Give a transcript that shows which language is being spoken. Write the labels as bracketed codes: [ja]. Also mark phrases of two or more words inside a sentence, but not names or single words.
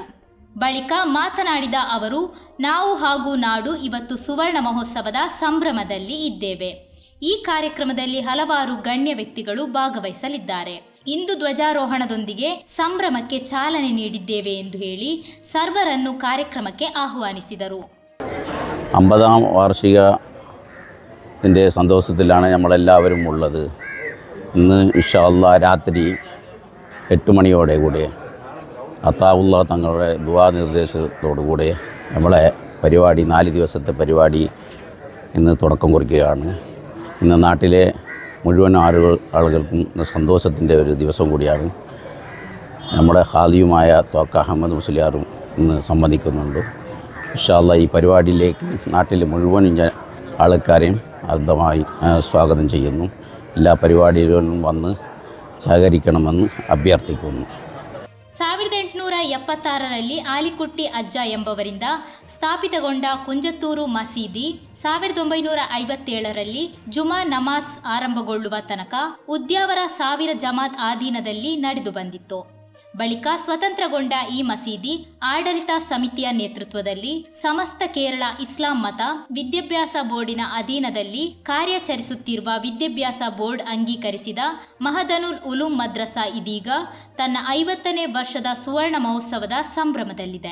[kn] ಬಳಿಕ ಮಾತನಾಡಿದ ಅವರು, ನಾವು ಹಾಗೂ ನಾಡು ಇವತ್ತು ಸುವರ್ಣ ಮಹೋತ್ಸವದ ಸಂಭ್ರಮದಲ್ಲಿ ಇದ್ದೇವೆ. ಈ ಕಾರ್ಯಕ್ರಮದಲ್ಲಿ ಹಲವಾರು ಗಣ್ಯ ವ್ಯಕ್ತಿಗಳು ಭಾಗವಹಿಸಲಿದ್ದಾರೆ. ಇಂದು ಧ್ವಜಾರೋಹಣದೊಂದಿಗೆ ಸಂಭ್ರಮಕ್ಕೆ ಚಾಲನೆ ನೀಡಿದ್ದೇವೆ ಎಂದು ಹೇಳಿ ಸರ್ವರನ್ನು ಕಾರ್ಯಕ್ರಮಕ್ಕೆ ಆಹ್ವಾನಿಸಿದರು. [ml] 50ാം വാർഷികത്തിൻ്റെ സന്തോഷത്തിലാണ് നമ്മളെല്ലാവരും ഉള്ളത്. ഇന്ന് [ar] إن شاء الله [ml] രാത്രി 8 മണിയോടെ കൂടെ അത്താവുള്ള തങ്ങളുടെ ദുആ നിർദ്ദേശത്തോടുകൂടെ നമ്മളെ പരിപാടി 4 ദിവസത്തെ പരിപാടി ഇന്ന് തുടക്കം കുറിക്കുകയാണ്. ഇന്ന് നാട്ടിലെ മുഴുവൻ ആളുകൾക്കും സന്തോഷത്തിൻ്റെ ഒരു ദിവസം കൂടിയാണ്. നമ്മുടെ ഖാദിയുമായ ത്വാക്ക അഹമ്മദ് മുസ്ലിയാറും ഇന്ന് സംബന്ധിക്കുന്നുണ്ട്. [ar] إن شاء الله [ml] ഈ പരിപാടിയിലേക്ക് നാട്ടിലെ മുഴുവൻ ആൾക്കാരെയും അർദ്ധമായി സ്വാഗതം ചെയ്യുന്നു. എല്ലാ പരിപാടികളിലും വന്ന് സഹകരിക്കണമെന്ന് അഭ്യർത്ഥിക്കുന്നു. [kn] 1876ರಲ್ಲಿ ಆಲಿಕುಟ್ಟಿ ಅಜ್ಜ ಎಂಬವರಿಂದ ಸ್ಥಾಪಿತಗೊಂಡ ಕುಂಜತ್ತೂರು ಮಸೀದಿ 1957ರಲ್ಲಿ ಜುಮಾ ನಮಾಜ್ ಆರಂಭಗೊಳ್ಳುವ ತನಕ ಉದ್ಯಾವರ 1000 ಜಮಾತ್ ಅಧೀನದಲ್ಲಿ ನಡೆದು ಬಂದಿತ್ತು. ಬಳಿಕ ಸ್ವತಂತ್ರಗೊಂಡ ಈ ಮಸೀದಿ ಆಡಳಿತ ಸಮಿತಿಯ ನೇತೃತ್ವದಲ್ಲಿ ಸಮಸ್ತ ಕೇರಳ ಇಸ್ಲಾಂ ಮತ ವಿದ್ಯಾಭ್ಯಾಸ ಬೋರ್ಡಿನ ಅಧೀನದಲ್ಲಿ ಕಾರ್ಯಾಚರಿಸುತ್ತಿರುವ ವಿದ್ಯಾಭ್ಯಾಸ ಬೋರ್ಡ್ ಅಂಗೀಕರಿಸಿದ ಮಹದನುಲ್ ಉಲೂಮ್ ಮದ್ರಸಾ ಇದೀಗ ತನ್ನ 50ನೇ ವರ್ಷದ ಸುವರ್ಣ ಮಹೋತ್ಸವದ ಸಂಭ್ರಮದಲ್ಲಿದೆ.